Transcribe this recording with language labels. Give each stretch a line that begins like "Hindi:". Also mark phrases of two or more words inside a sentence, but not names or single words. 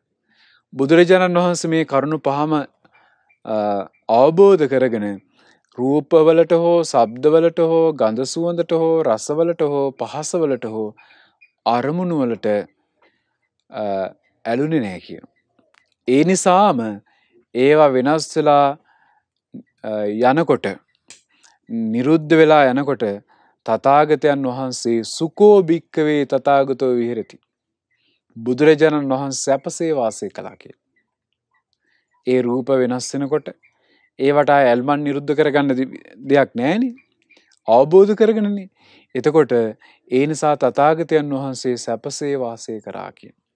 Sinhala: බුදුරජාණන් වහන්සේ මේ කරුණු පහම අවබෝධ කරගෙන රූපවලට හෝ ශබ්දවලට හෝ ගන්ධ සුවඳට හෝ රසවලට හෝ පහසවලට හෝ අරමුණු වලට ඇලුනේ නැහැ කියනවා. ඒ නිසාම ඒවා වෙනස් වෙලා යනකොට නිරුද්ධ වෙලා යනකොට තථාගතයන් වහන්සේ
Pali: සුකෝ භික්කවේ තථාගතෝ විහෙරති.
Sinhala: බුදුරජාණන් වහන්සේ සැපසේ වාසය කළා කියලා. ඒ රූප වෙනස් වෙනකොට ඒවට ඇල්මන් නිරුද්ධ කරගන්න දෙයක් නැහැනේ. අවබෝධ කරගෙනනේ. එතකොට ඒ නිසා තථාගතයන් වහන්සේ සැපසේ වාසය කරා කියන.